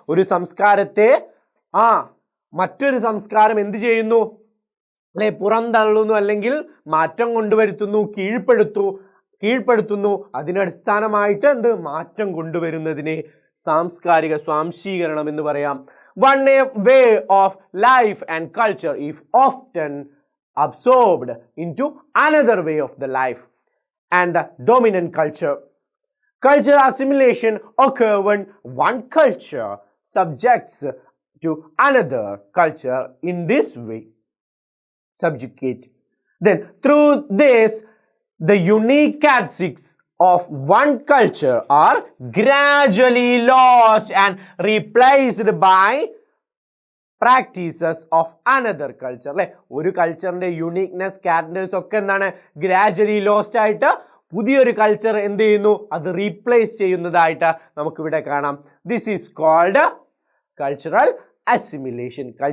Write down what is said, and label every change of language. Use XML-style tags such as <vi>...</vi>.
<ml>ഒരു സംസ്കാരത്തെ മറ്റൊരു സംസ്കാരം എന്ത് ചെയ്യുന്നു? അല്ലെ, പുറന്തള്ളുന്നു, അല്ലെങ്കിൽ മാറ്റം കൊണ്ടുവരുത്തുന്നു, കീഴ്പ്പെടുത്തുന്നു. അതിനടിസ്ഥാനമായിട്ട് മാറ്റം കൊണ്ടുവരുന്നതിനെ സാംസ്കാരിക സ്വാംശീകരണം എന്ന് പറയാം.</ml> <en>One way of life and culture is often absorbed into another way of the life and the dominant culture. Cultural assimilation occurs when one culture subjects to another culture in this way. Subjugate. Then through this, the unique characteristics of one culture are gradually lost and replaced by practices of another culture.</en> <ml>അല്ലെ, ഒരു കൾച്ചറിന്റെ uniqueness, characters ഒക്കെ എന്താണ്? Gradually lost ആയിട്ട് പുതിയൊരു culture എന്ത് ചെയ്യുന്നു? അത് replace ചെയ്യുന്നതായിട്ട് നമുക്കിവിടെ കാണാം.</ml> <en>This is called cultural assimilation.</en>